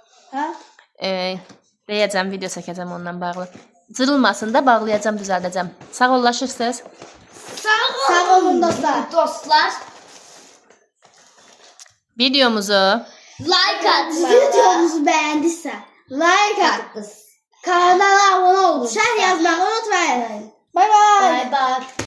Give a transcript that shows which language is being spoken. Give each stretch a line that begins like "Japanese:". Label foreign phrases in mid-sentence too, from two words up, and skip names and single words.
Azerbaijani: Deyəcəm, video çəkəcəm ondan bağlı. Cırılmasın da bağlayacağım, düzəldəcəm. Sağollaşırsınız. Sağ olun dostlar. Videomuzu Like at. Videomuzu bəyəndisə like at. Kanala abunə olun. Şərh yazmağı unutmayın. Bay bay.